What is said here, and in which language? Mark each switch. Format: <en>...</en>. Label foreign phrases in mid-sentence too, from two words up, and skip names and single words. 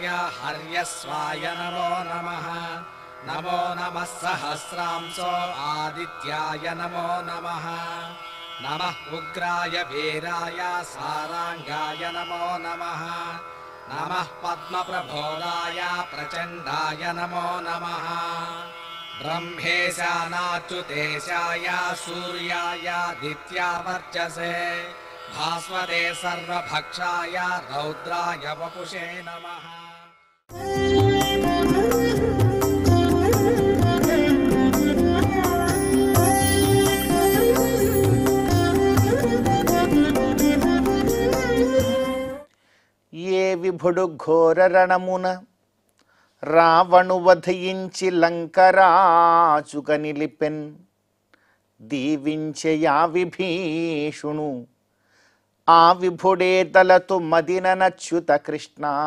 <sa>हर्यस्वाय नमो नमः नमो नमः सहस्रांशो आदित्याय नमो नमः नमः उग्राय वीराय साराङ्गाय नमो नमः नमः पद्मप्रभोदाय प्रचण्डाय नमो नमः ब्रह्मेशानाच्युतेशाय सूर्यायादित्यावर्चसे भास्वते सर्वभक्षाय रौद्राय वपुषे नमः।</sa> <te>ఏ విభుడు ఘోర రణమున రావణు వధించి లంకరాజుగ నిలిపెన్ దీవించయా విభీషుణు ఆ విభుడే తలతు మదిననచ్యుత కృష్ణ.</te>